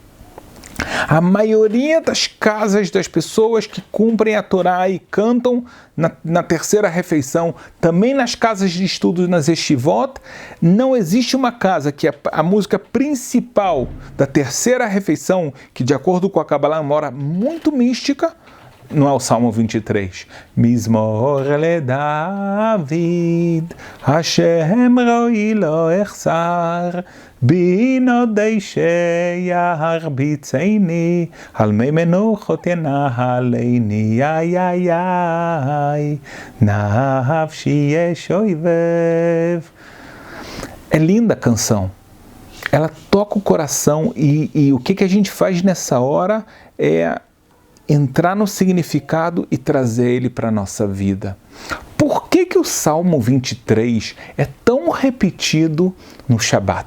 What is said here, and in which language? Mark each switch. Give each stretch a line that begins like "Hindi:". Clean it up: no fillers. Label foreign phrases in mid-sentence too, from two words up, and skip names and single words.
Portuguese: A maioria das casas das pessoas que cumprem a Torá e cantam na terceira refeição, também nas casas de estudo, nas yeshivot, não existe uma casa que a música principal da terceira refeição, que de acordo com a Kabbalah é uma hora muito mística, não é o Salmo 23.
Hebrew: מזמור לדוד, השם רועי לא אחסר, בנאות דשא ירביצני, על מי מנוחות ינהלני, ai ai ai, נפשי ישובב.
Portuguese: É linda a canção. Ela toca o coração e o que a gente faz nessa hora é entrar no significado e trazer ele para a nossa vida. Por que o Salmo 23 é tão repetido no Shabat?